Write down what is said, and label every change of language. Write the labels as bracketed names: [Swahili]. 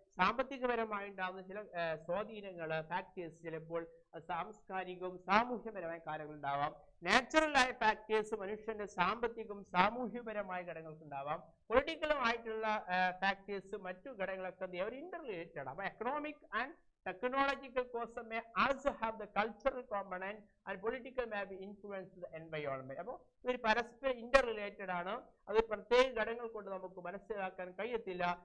[Malayalam] സാമ്പത്തികപരമായി ഉണ്ടാകുന്ന ചില സ്വാധീനങ്ങൾ ഫാക്ടേഴ്സ് ചിലപ്പോൾ സാംസ്കാരികവും സാമൂഹ്യപരമായ കാര്യങ്ങൾ ഉണ്ടാവാം. നാച്ചുറലായ ഫാക്ടേഴ്സ് മനുഷ്യന്റെ സാമ്പത്തികവും സാമൂഹ്യപരമായ ഘടകങ്ങൾക്ക് ഉണ്ടാവാം. പൊളിറ്റിക്കലും ആയിട്ടുള്ള ഫാക്ടേഴ്സ് മറ്റു ഘടകങ്ങളൊക്കെ ഇന്റർ റിലേറ്റഡ്. [English] അപ്പൊ economic and technological causes may also have the cultural component and political may be influenced the environment. [Malayalam] അപ്പോൾ ഇതൊരു പരസ്പര ഇന്റർ റിലേറ്റഡ് ആണ്. അത് പ്രത്യേക ഘടകങ്ങൾ കൊണ്ട് നമുക്ക് മനസ്സിലാക്കാൻ കഴിയത്തില്ല.